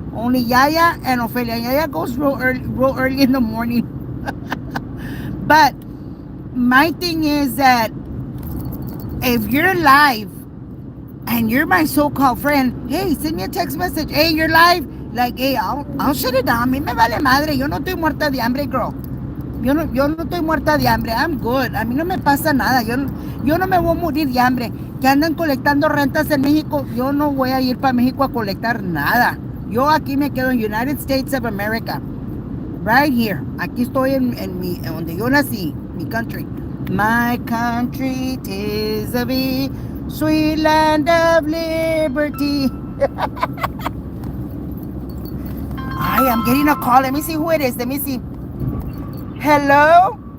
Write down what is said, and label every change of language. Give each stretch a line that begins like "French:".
English: Only Yaya and Ophelia. Yaya goes real early in the morning. But my thing is that if you're live and you're my so-called friend, hey, send me a text message. Hey, you're live. Like, hey, I'll shut it down.
Spanish: A mí me vale madre. Yo no estoy muerta de hambre,
English: girl.
Spanish: Yo no estoy muerta de hambre.
English: I'm good.
Spanish: A mí no me pasa nada. Yo no me voy a morir de hambre. Que andan colectando rentas en México. Yo no voy a ir para México a colectar nada. Yo aquí me quedo en United States of America.
English: Right here.
Spanish: Aquí estoy en donde yo nací. Mi country.
English: My country, 'tis of thee, sweet land of liberty. I'm getting a call. Let me see who it is. Let me see. Hello?